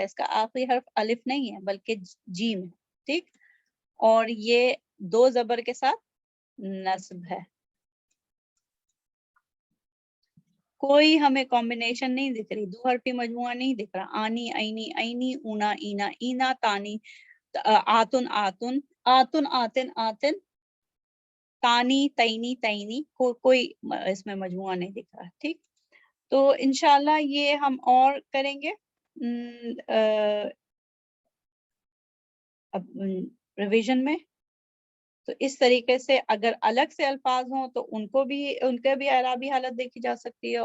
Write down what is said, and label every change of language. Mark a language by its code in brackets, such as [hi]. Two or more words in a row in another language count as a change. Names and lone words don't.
[ur] اس کا آخری حرف الف نہیں ہے بلکہ جیم ہے. ٹھیک. اور یہ 2 زبر کے ساتھ نصب ہے. کوئی ہمیں کمبینیشن نہیں دکھ رہی، 2 حرفی مجموعہ نہیں دکھ رہا. [ar] آنی، آئینی، آئینی، اونا، اینا، اینا، تانی، آتن، آتن، آتن، آتن، آتن، تانی، تینی، تینی. [ur] کوئی اس میں مجموعہ نہیں دکھ رہا. ٹھیک. تو [ar] انشاءاللہ [ur] یہ ہم اور کریں گے ریویژن میں. تو اس طریقے سے اگر الگ سے الفاظ ہوں تو ان کے بھی اعرابی حالت دیکھی جا سکتی ہے.